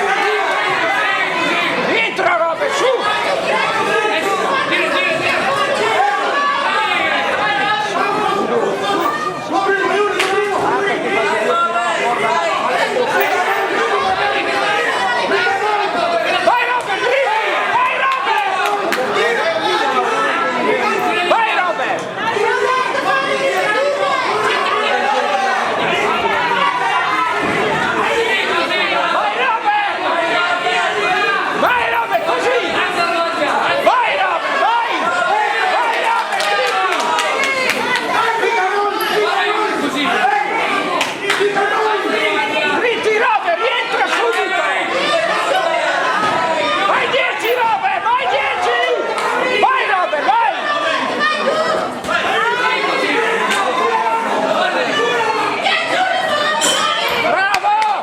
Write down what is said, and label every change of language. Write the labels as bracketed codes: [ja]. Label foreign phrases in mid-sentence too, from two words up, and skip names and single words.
[it] Entra, Robert, su. Vai, Robert, dritti. Vai, Robert. Vai, Robert. Vai, Robert. Vai, Robert, così. Vai, Robert, vai. Vai, Robert, dritti, Robert, rientra subito. Vai 10, Robert, vai 10. Vai, Robert, vai. Bravo.